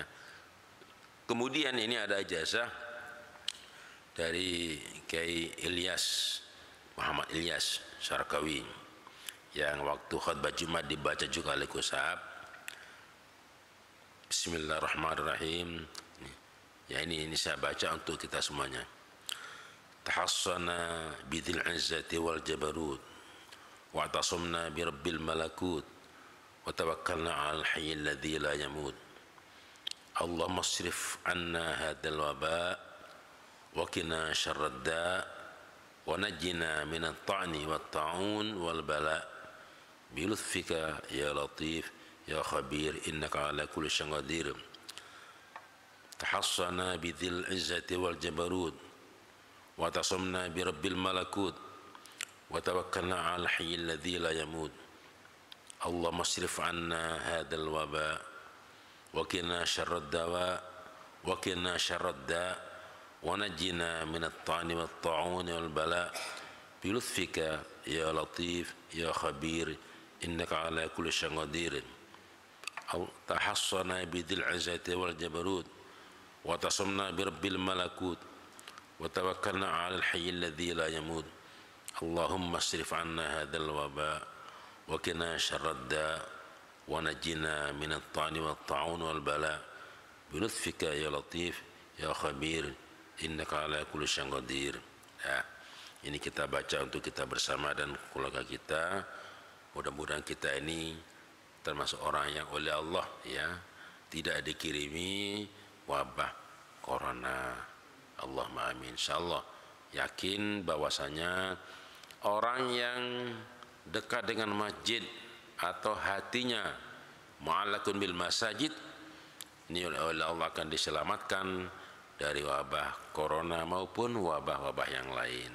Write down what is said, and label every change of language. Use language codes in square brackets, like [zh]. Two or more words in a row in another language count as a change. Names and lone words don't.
[id] Kemudian ini ada ijazah dari Kiai Ilyas, Muhammad Ilyas Syarkawi, yang waktu khutbah Jumat dibaca juga oleh Kusab. Bismillahirrahmanirrahim. Ya, ini saya baca untuk kita semuanya. [ar] تحصنا بذي العزة والجبروت واعتصمنا برب الملكوت وتوكلنا على الحي الذي لا يموت. اللهم اصرف عنا هذا الوباء وقنا شر الداء ونجنا من الطعن والطاعون والبلاء بلطفك يا لطيف يا خبير إنك على كل شيء قدير. تحصنا بذي العزة والجبروت واعتصمنا برب الملكوت وتوكلنا على الحي الذي لا يموت. اللهم اصرف عنا هذا الوباء وقنا شر الدواء وقنا شر الداء ونجنا من الطعن والطاعون والبلاء بلطفك يا لطيف يا خبير إنك على كل شيء قدير. تحصنا بذي العزة والجبروت واعتصمنا برب الملكوت وتوكلنا على الحي الذي لا يموت. اللهم اصرف عنا هذا الوباء وقنا شر الداء ونجنا من الطعن والطاعون والبلاء بلطفك يا لطيف يا خبير إنك على كل شيء قدير. [id] Ya, ini kita baca untuk kita bersama dan keluarga kita. Mudah-mudahan kita ini termasuk orang yang oleh Allah, ya, tidak dikirimi wabah corona. [ar] اللهم آمين. [id] Insyaallah yakin bahwasanya orang yang dekat dengan masjid atau hatinya [ar] معلق بالمساجد, [id] ini oleh Allah akan diselamatkan dari wabah corona maupun wabah-wabah yang lain.